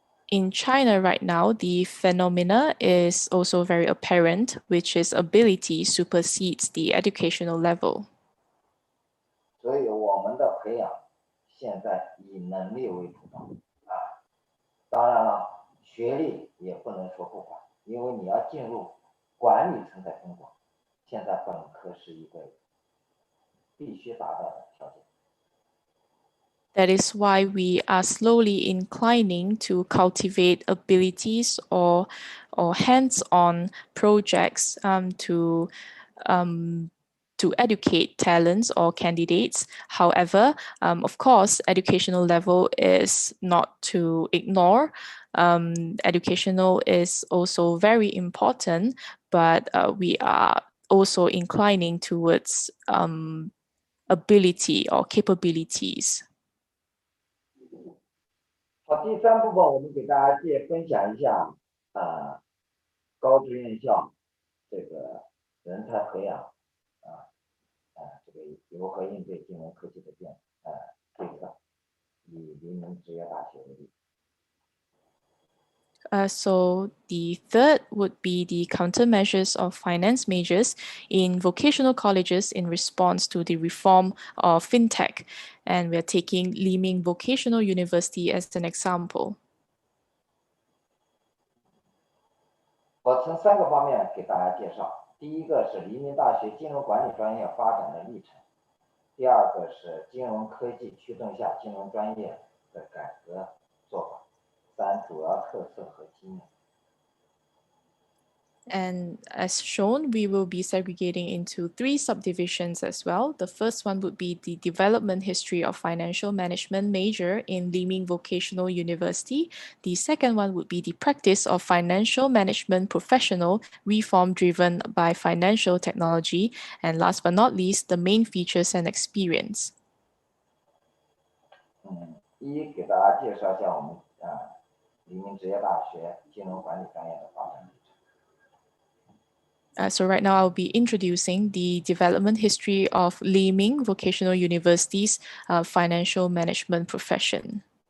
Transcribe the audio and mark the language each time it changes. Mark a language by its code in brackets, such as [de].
[en] In China right now, the phenomena is also very apparent, which is ability supersedes the educational level. [zh] 所以我们的培养现在以能力为主导当然了，学历也不能说不管，因为你要进入管理层在中国，现在本科是一个必须达到的条件。 [en] That is why we are slowly inclining to cultivate abilities or hands-on projects to educate talents or candidates. However, of course, educational level is not to ignore. Educational is also very important, but we are also inclining towards ability or capabilities. [zh] 好，第三部分我们给大家分享一下高职院校这个人才培养这个如何应对金融科技的这个以黎明职业大学为例。 [en] So the third would be the countermeasures of finance majors in vocational colleges in response to the reform of Fintech. And we're taking Liming Vocational University as an example. [zh] 我从3个方面给大家介绍。第一个是黎明大学金融管理专业发展的历程，第二个是金融科技驱动下金融专业的改革做法，3主要特色和经验。 [en] And as shown, we will be segregating into 3 subdivisions as well. The first one would be the development history of financial management major in Liming Vocational University. The second one would be the practice of financial management professional reform driven by financial technology. And last but not least, the main features and experience. [zh] 给大家介绍一下我们黎明职业大学金融管理专业的发展历程。 [en] So right now I'll be introducing the development history of Liming Vocational University's financial management profession.